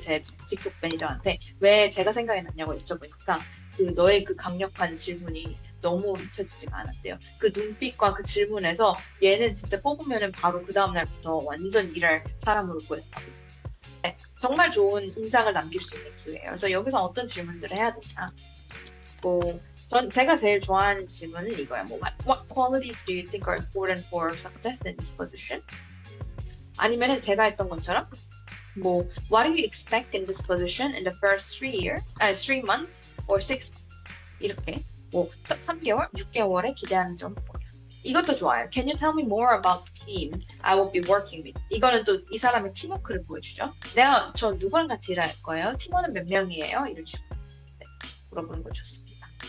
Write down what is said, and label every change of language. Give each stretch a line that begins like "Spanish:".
Korean: 제 직속 매니저한테 왜 제가 생각이 났냐고 여쭤보니까 너의 그 강력한 질문이 너무 잊혀지지가 않았대요. 그 눈빛과 그 질문에서 얘는 진짜 뽑으면은 바로 그 다음날부터 완전 일할 사람으로 보였다고. 네, 정말 좋은 인상을 남길 수 있는 기회예요. 그래서 여기서 어떤 질문들을 해야 되나? 제가 제일 좋아하는 질문은 이거예요.
English: What qualities do you think are important for success in this position?
Korean: 아니면은 제가 했던 것처럼
English: What do you expect in this position in the first 3 months or 6 months?
Korean: 이렇게 첫 3개월, 6개월에 기대하는 점. 이것도 좋아요.
English: Can you tell me more about the team I will be working with?
Korean: 이거는 또 이 사람의 팀워크를 보여주죠. 저 누구랑 같이 일할 거예요? 팀원은 몇 명이에요? 이런 식으로 물어보는 거 좋습니다.